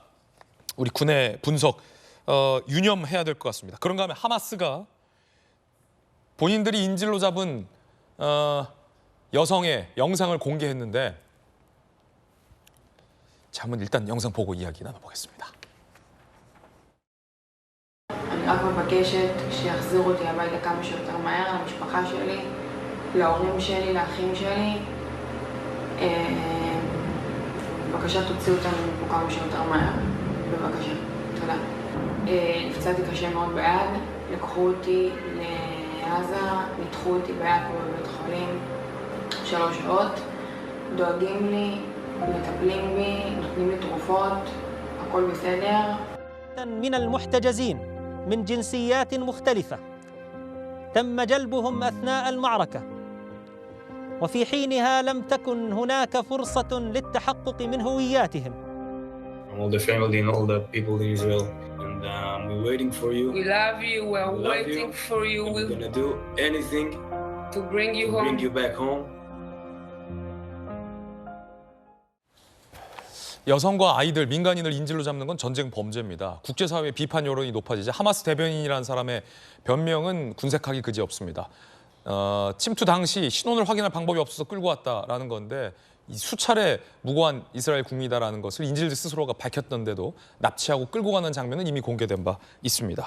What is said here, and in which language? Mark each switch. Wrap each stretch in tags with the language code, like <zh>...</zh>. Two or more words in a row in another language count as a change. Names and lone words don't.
<ko>우리 군의 분석 유념해야 될 것 같습니다. 그런가 하면 하마스가 본인들이 인질로 잡은 여성의 영상을 공개했는데 자, 한번 일단 영상 보고 이야기 나눠보겠습니다.</ko> <he>אני רק מבקשת שיחזירו אותי הביתה כמה שיותר מהר, למשפחה שלי, להורים שלי, לאחים שלי. בבקשה תוציאו אותנו מפה כמה שיותר מהר. בבקשה. תודה. נפצעתי קשה מאוד ביד, לקחו אותי לעזה, ניתחו אותי ביד פה בבית חולים 3 שעות, דואגים לי, מטפלים בי, נותנים לי תרופות, הכל בסדר.</he> <ar>من المحتجزين من جنسيات مختلفة تم جلبهم أثناء المعركة وفي حينها لم تكن هناك فرصة للتحقق من هوياتهم.</ar> <en>All the family and all the people in Israel, and we're waiting for you. We love you. We're waiting for you. We're gonna do anything to bring you home. Bring you back home.</en> <ko>여성과 아이들, 민간인을 인질로 잡는 건 전쟁 범죄입니다. 국제사회의 비판 여론이 높아지자 하마스 대변인이라는 사람의 변명은 군색하기 그지없습니다. 침투 당시 신원을 확인할 방법이 없어서 끌고 왔다라는 건데 수차례 무고한 이스라엘 국민이다라는 것을 인질들 스스로가 밝혔던데도 납치하고 끌고 가는 장면은 이미 공개된 바 있습니다.</ko>